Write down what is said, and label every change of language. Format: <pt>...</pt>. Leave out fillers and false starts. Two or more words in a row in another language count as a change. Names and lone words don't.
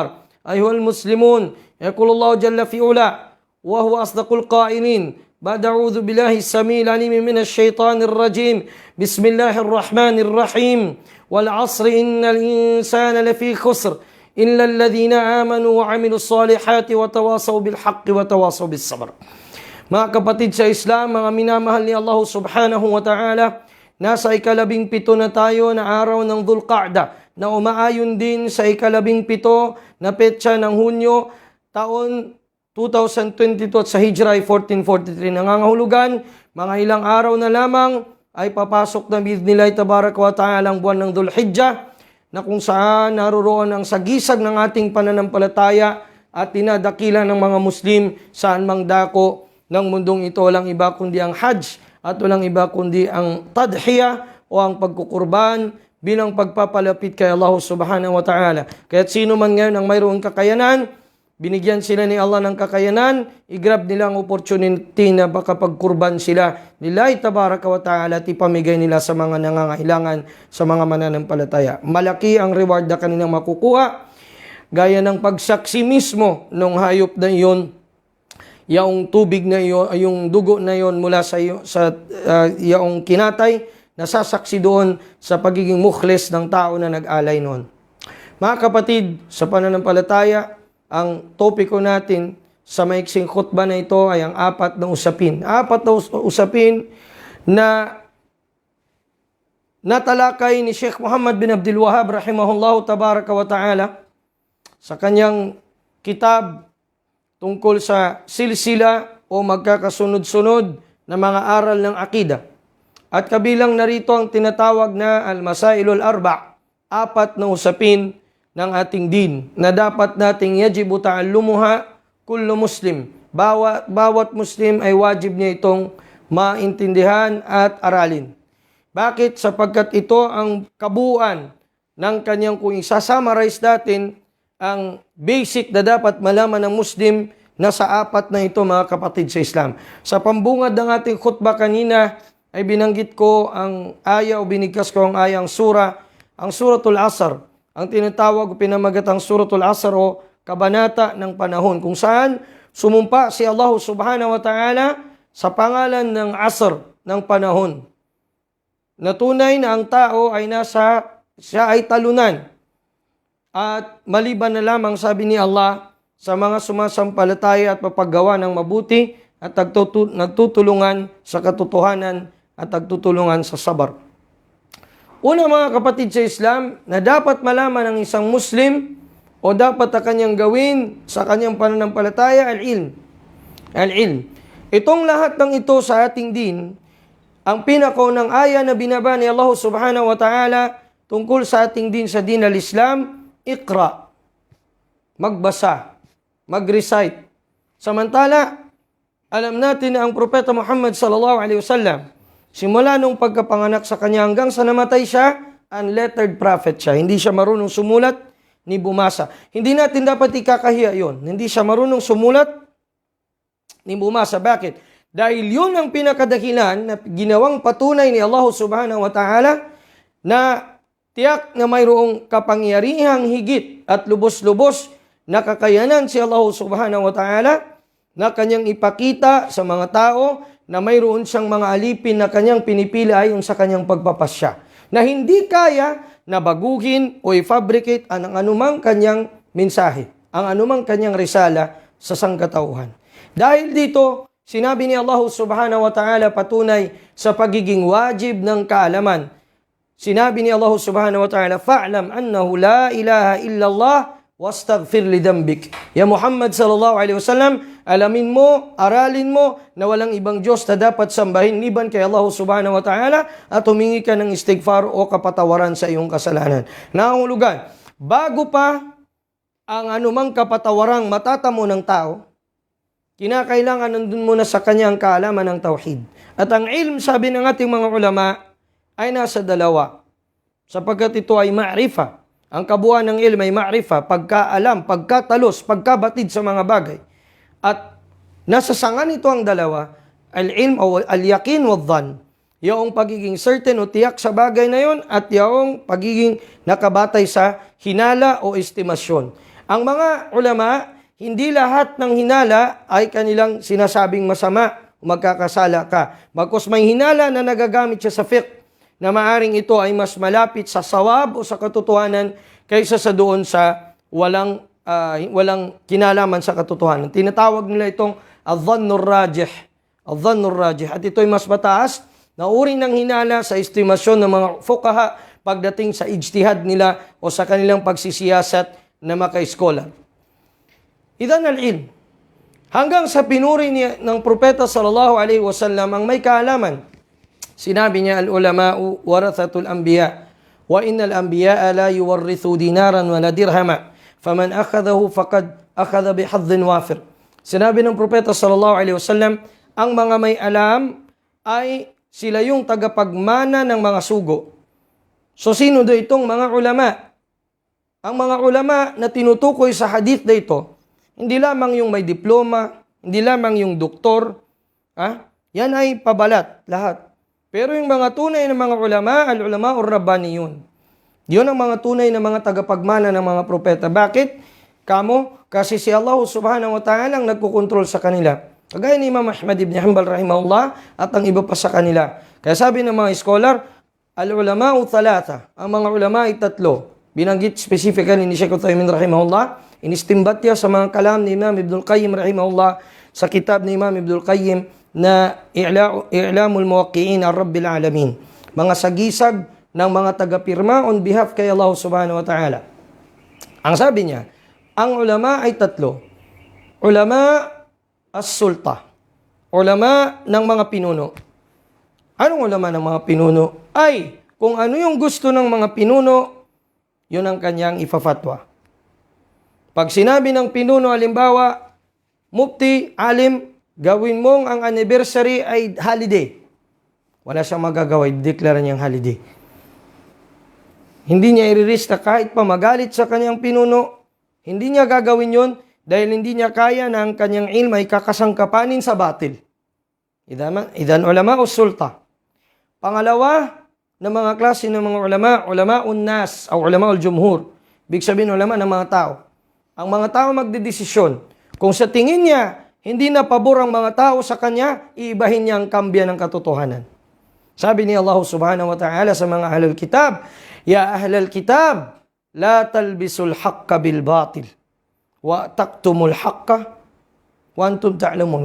<ar>أيها المسلمون، يقول الله جل في علا وهو أصدق القائلين بعد أعوذ بالله السميع العليم من الشيطان الرجيم. بسم الله الرحمن الرحيم. والعصر إن الإنسان لفي خسر إلا الذين آمنوا وعملوا الصالحات وتواصوا بالحق وتواصوا بالصبر.</ar> <tl>Mga kapatid sa Islam, mga minamahal ni Allah</tl> <ar>سبحانه وتعالى,</ar> <tl>nasa ika-17 na tayo na araw ng Dhul-Qa'dah na umaayon din sa ika-17 na petsa ng Hunyo taon 2022 at sa Hijra ay 1443. Nangangahulugan, mga ilang araw na lamang ay papasok na</tl> <ar>بإذن الله تبارك وتعالى</ar> <tl>ang buwan ng Dhul-Hijjah na kung saan naroroon ang sagisag ng ating pananampalataya at tinadakila ng mga Muslim saan mang dako ng mundong ito. Walang iba kundi ang Hajj at walang iba kundi ang Tadhiyah o ang pagkukurban bilang pagpapalapit kay Allah</tl> <ar>سبحانه وتعالى.</ar> <tl>Kaya't sino man ngayon ang mayroong kakayanan, binigyan sila ni Allah ng kakayanan, i-grab nila ang opportunity na baka pagkurban sila</tl> <ar>لله تبارك وتعالى</ar> <tl>at ipamigay nila sa mga nangangailangan, sa mga mananampalataya. Malaki ang reward na kanilang makukuha, gaya ng pagsaksi mismo ng hayop na iyon, yung tubig na iyon, yung dugo na iyon mula sa yung kinatay, nasasaksi doon sa pagiging mukhlis ng tao na nag-alay noon. Mga kapatid, sa pananampalataya, ang topiko natin sa maiksing khutbah na ito ay ang apat na usapin. Apat na usapin na natalakay ni Sheikh Muhammad bin Abdul Wahhab</tl> <ar>رحمه الله تبارك وتعالى</ar> <tl>sa kanyang kitab tungkol sa silsila o magkakasunod-sunod na mga aral ng akida. At kabilang narito ang tinatawag na</tl> <ar>المسائل الأربع',</ar> <tl>apat na usapin ng ating din na dapat nating</tl> <ar>يجب تعلمها كل مسلم.</ar> <tl>Bawat Muslim ay wajib niya itong maintindihan at aralin. Bakit? Sapagkat ito ang kabuuan ng kanyang, kung isa-summarize natin, ang basic na dapat malaman ng Muslim na sa apat na ito, mga kapatid sa Islam. Sa pambungad ng ating khutbah kanina, ay binanggit ko ang aya o binigkas ko ang ayang sura, ang Suratul Asr. Ang tinatawag o pinamagatang Suratul Asr o kabanata ng panahon, kung saan sumumpa si Allah</tl> <ar>سبحانه وتعالى</ar> <tl>sa pangalan ng Asr, ng panahon. Na tunay na ang tao ay siya ay talunan. At maliban na lamang, sabi ni Allah, sa mga sumasampalataya at papaggawa ng mabuti at nagtutulungan sa katotohanan at nagtutulungan sa sabar. Una, mga kapatid sa Islam, na dapat malaman ng isang Muslim o dapat na kanyang gawin sa kanyang pananampalataya, al-ilm. Al-ilm. Itong lahat ng ito sa ating din, ang pinakaunang aya na binaba ni Allah</tl> <ar>سبحانه وتعالى</ar> <tl>tungkol sa ating din sa</tl> <ar>دين الإسلام,</ar> <tl>Iqra. Magbasa. Mag-recite. Samantala, alam natin na ang Propeta Muhammad</tl> <ar>صلى الله عليه وسلم,</ar> <tl>simula nung pagkapanganak sa kanya hanggang sa namatay siya,</tl> <en>unlettered prophet</en> <tl>siya. Hindi siya marunong sumulat ni bumasa. Hindi natin dapat ikakahiya yon. Hindi siya marunong sumulat ni bumasa. Bakit? Dahil yun ang pinakadahilan na ginawang patunay ni Allah</tl> <ar>سبحانه وتعالى</ar> <tl>na tiyak na mayroong kapangyarihang higit at lubos-lubos na kakayanan si Allah</tl> <ar>سبحانه وتعالى</ar> <tl>na kanyang ipakita sa mga tao na mayroon siyang mga alipin na kanyang pinipili ayon sa kanyang pagpapasya. Na hindi kaya na baguhin o i-fabricate ang anumang kanyang mensahe, ang anumang kanyang risala sa sangkatauhan. Dahil dito, sinabi ni Allah</tl> <ar>سبحانه وتعالى</ar> <tl>patunay sa pagiging wajib ng kaalaman. Sinabi ni</tl> <ar>Allah سبحانه وتعالى, "فاعلم أنه لا إله إلا الله واستغفر لذنبك." يا محمد صلى الله عليه وسلم,</ar> <tl>alamin mo, aralin mo na walang ibang Diyos na dapat sambahin liban kay Allah</tl> <ar>سبحانه وتعالى</ar> <tl>at humingi ka ng istighfar o kapatawaran sa iyong kasalanan. Nangangulugan, bago pa ang anumang kapatawarang matatamo ng tao, kinakailangan nandun muna sa kanya ang kaalaman ng tauhid. At ang ilm, sabi ng ating mga ulama, ay nasa dalawa. Sapagkat ito ay ma'rifa. Ang kabuuan ng ilm ay ma'rifa, pagkaalam, pagkatalos, pagkabatid sa mga bagay. At nasa sanga nito ang dalawa,</tl> <ar>العلم o اليقين والظن.</ar> <tl>Yung pagiging certain o tiyak sa bagay na yon at yung pagiging nakabatay sa hinala o estimasyon. Ang mga ulama, hindi lahat ng hinala ay kanilang sinasabing masama o magkakasala ka. Bagkus may hinala na nagagamit siya sa fiqh, na maaring ito ay mas malapit sa sawab o sa katotohanan kaysa sa doon sa walang kinalaman sa katotohanan. Tinatawag nila itong</tl> <ar>الظن الراجح. الظن الراجح.</ar> <tl>At ito ay mas mataas na uri ng hinala sa estimasyon ng mga fuqaha pagdating sa ijtihad nila o sa kanilang pagsisiyasat na maka-scholar.</tl> <ar>إذن العلم.</ar> <tl>Hanggang sa pinuri ng propeta</tl> <ar>صلى الله عليه وسلم</ar> <tl>ang may kaalaman. Sinabi niya,</tl> <ar>العلماء ورثة الأنبياء وإن الأنبياء لا يورثوا دينارا ولا درهما فمن أخذه فقد أخذ بحظ وافر.</ar> <tl>Sinabi ng propeta</tl> <ar>صلى الله عليه وسلم,</ar> <tl>ang mga may alam ay sila yung tagapagmana ng mga sugo. So sino do itong mga ulama? Ang mga ulama na tinutukoy sa hadith na ito, hindi lamang yung may diploma, hindi lamang yung doktor, yan ay pabalat lahat. Pero yung mga tunay na mga ulama,</tl> <ar>العلماء الربانيون.</ar> <tl>Yun ang mga tunay na mga tagapagmana ng mga propeta. Bakit? Kasi si Allah</tl> <ar>سبحانه وتعالى</ar> <tl>ang nagkukontrol sa kanila. Kagaya ni Imam Ahmad ibn Hanbal rahimahullah at ang iba pa sa kanila. Kaya sabi ng mga scholar,</tl> <ar>العلماء ثلاثة.</ar> <tl>Ang mga ulama ay tatlo. Binanggit specifically ni Shaykh Uthaymin rahimahullah. Inistimbat niya sa mga kalam ni Imam Ibnul Qayyim rahimahullah sa kitab ni Imam Ibnul Qayyim na I'lamul Muwaqqi'in ar-Rabbil Alamin. Mga sagisag ng mga tagapirma</tl> <en>on behalf</en> <tl>kay Allah</tl> <ar>سبحانه وتعالى.</ar> <tl>Ang sabi niya, ang ulama ay tatlo.</tl> <ar>علماء السلطة.</ar> <tl>Ulama ng mga pinuno. Anong ulama ng mga pinuno? Ay, kung ano yung gusto ng mga pinuno, yun ang kanyang ifafatwa. Pag sinabi ng pinuno, halimbawa, mufti, alim, gawin mong ang anniversary ay holiday. wala siyang magagawa, i-declare niyang holiday. Hindi niya i-risk na kahit pa magalit sa kanyang pinuno, hindi niya gagawin yon dahil hindi niya kaya na ang kanyang ilm ay kakasangkapanin sa batil.</tl> <ar>إذن علماء</ar> <tl>o sulta. Pangalawa, ng mga klase ng mga</tl> <ar>علماء الناس</ar> <tl>o</tl> <ar>علماء الجمهور.</ar> <tl>Ibig sabihin ulama ng mga tao. Ang mga tao magdedesisyon. Kung sa tingin niya, hindi na pabor ang mga tao sa kanya, iibahin niya ang kambya ng katotohanan. Sabi ni</tl> <ar>Allah سبحانه وتعالى</ar> <tl>sa mga</tl> <ar>أهل الكتاب يا أهل الكتاب لا تلبسوا الحق بالباطل وتكتموا الحق وأنتم تعلمون.</ar>